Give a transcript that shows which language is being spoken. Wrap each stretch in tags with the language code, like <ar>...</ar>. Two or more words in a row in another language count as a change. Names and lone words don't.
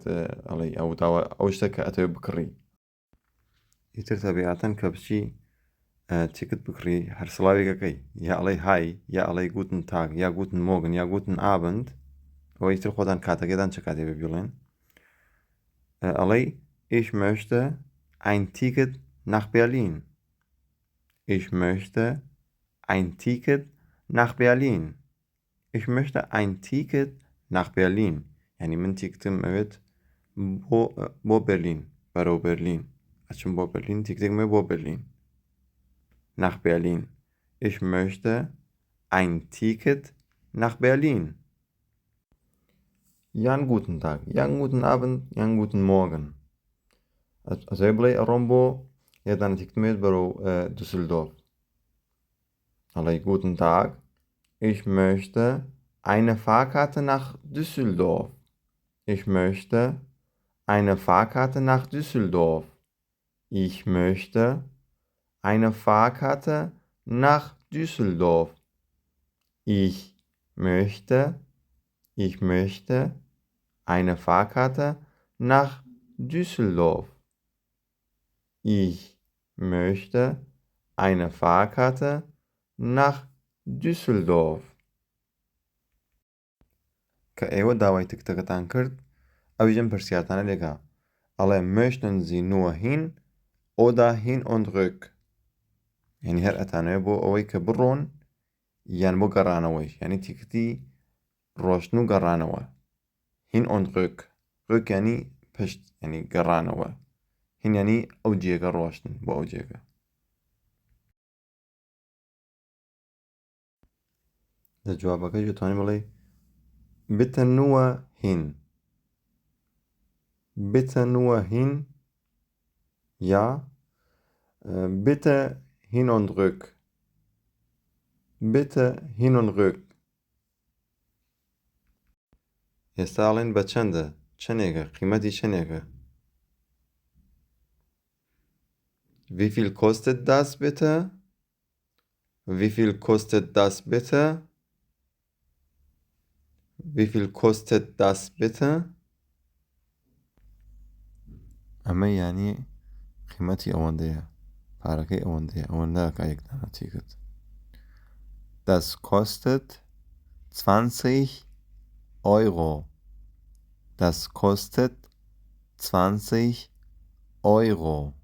<ckb>ئەڵی ئەو شتە کە ئەتەوێ بکڕی ئیتر تەبیعەتەن کە بچی تیکت بکڕی هەر سڵاوێکەکەی یا ئەڵی های یا ئەڵی</ckb> <de>Guten Tag</de> <ckb>یا</ckb> <de>Guten Morgen</de> <ckb>یا</ckb> <de>Guten Abend</de> <ckb>ئەوە ئیتر خۆتان کاتەکەتان چه کاتێ ببیڵێن ئەڵی</ckb> <de>ich möchte ein Ticket nach Berlin ich möchte ein Ticket nach Berlin ich möchte ein Ticket nach Berlin</de> <ckb>یعنی من تیکتم ئەوێت بۆ بەرلین بەرەو بەرلین ئەچم بۆ بەرلین تیکتێکمە بۆ بەرلین</ckb> <de>nach Berlin ich möchte ein Ticket nach Berlin</de> <ckb>یان</ckb> <de>Guten Tag</de> <ckb>یان</ckb> <de>Guten Abend</de> <ckb>یان</ckb> <de>Guten Morgen</de> <ckb>ئەتەوێ بڵێ ئەڕۆم بۆ یادانە تیکتمێت بەرەو دوسلدۆف ئەڵێ</ckb> <de>Guten Tag ich möchte eine Fahrkarte nach Düsseldorf ich möchte eine Fahrkarte nach Düsseldorf ich möchte eine Fahrkarte nach Düsseldorf ich möchte eine Fahrkarte nach Düsseldorf ich möchte eine Fahrkarte nach Düsseldorf</de> <ckb>کە ئێوە داوای تکتەکەتان کرد ئەویژەم پرسیارتانە لێگا ئەڵێ</ckb> <de>möchten Sie nur hin oder hin und rück</de> <ckb>یعنی هەر ئەتانەوێت بۆ ئەوەی کە بڕۆن یان بۆ گەڕانەوەیش یعنی تیکتی ڕۆشتن و گەڕانەوە</ckb> <de>hin und rück rück</de> <ckb>یعنی پشت یعنی گەڕانەوە هین یعنی ئەو جێگە ڕۆشتن بۆ ئەو جێگە لە جوابەکەی دەتوانین بڵێ</ckb> <de>bitte nur hin bitte nur hin ja bitte hin und rück bitte hin und rück</de> <ckb>ئێستا ئەڵێن بە چەندە چەندێکە قیمەتی چەندێکە</ckb> <de>wie viel kostet das bitte wie viel kostet das bitte wie viel kostet das bitte</de> <ckb>ئەمە یعنی قیمەتی ئەوەندەیە پارەکەی ئەوەندەیە ئەوەندە کایەکدانە تیکت</ckb> <de>das kostet 20 Euro</de> <ckb>das kostet 20 Euro</ckb>